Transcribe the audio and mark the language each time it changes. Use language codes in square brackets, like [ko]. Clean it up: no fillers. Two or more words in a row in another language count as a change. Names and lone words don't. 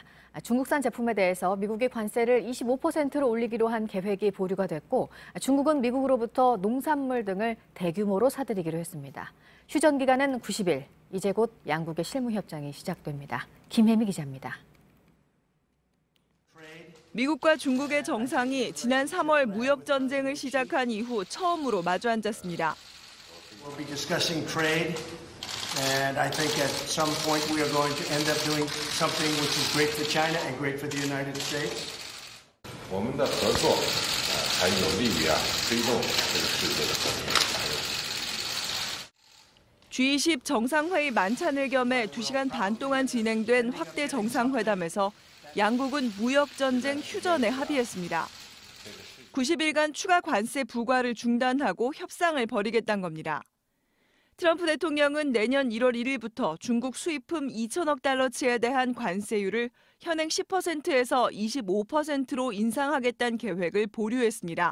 [ko] 중국산 제품에 대해서 미국이 관세를 25%로 올리기로 한 계획이 보류가 됐고 중국은 미국으로부터 농산물 등을 대규모로 사들이기로 했습니다. 휴전 기간은 90일, 이제 곧 양국의 실무협정이 시작됩니다. 김혜미 기자입니다. 미국과 중국의 정상이 지난 3월 무역전쟁을 시작한 이후 처음으로 마주 앉았습니다. [en] We'll be discussing trade, and I think at some point we are going to end up doing something which is great for China and great for the United States. [zh] 我们的合作才有利于推动这个世界的和平。 [ko] G20 정상회의 만찬을 겸해 2시간 반 동안 진행된 확대 정상회담에서 양국은 무역전쟁 휴전에 합의했습니다. 90일간 추가 관세 부과를 중단하고 협상을 벌이겠다는 겁니다. 트럼프 대통령은 내년 1월 1일부터 중국 수입품 2천억 달러치에 대한 관세율을 현행 10%에서 25%로 인상하겠다는 계획을 보류했습니다.